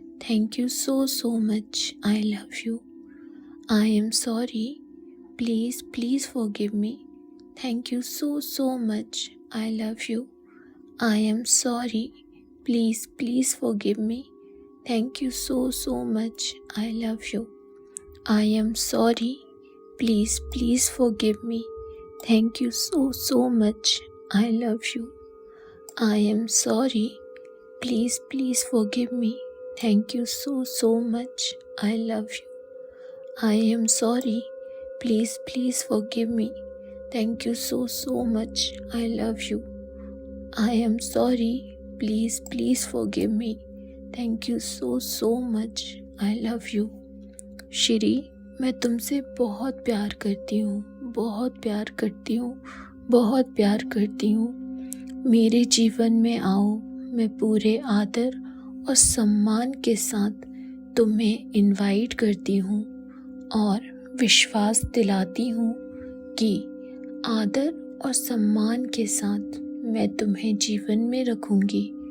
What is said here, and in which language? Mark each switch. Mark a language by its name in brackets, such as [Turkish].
[English] Thank you so so much, I love you. I am sorry, please please forgive me. Thank you so so much, I love you. I am sorry, please please forgive me. Thank you so so much, I love you. I am sorry, please please forgive me. Thank you so so much, I love you. I am sorry, please please forgive me. Thank you so so much, I love you. I am sorry, please please forgive me. Thank you so so much, I love you. I am sorry, please please forgive me. Thank you so so much, I love you. [Hindi] Shri, मैं तुमसे बहुत प्यार करती हूँ, बहुत प्यार करती हूँ, बहुत प्यार करती हूँ। मेरे जीवन में आओ, मैं पूरे आदर और सम्मान के साथ तुम्हें इनवाइट करती हूँ और विश्वास दिलाती हूँ कि आदर और सम्मान के साथ मैं तुम्हें जीवन में रखूँगी।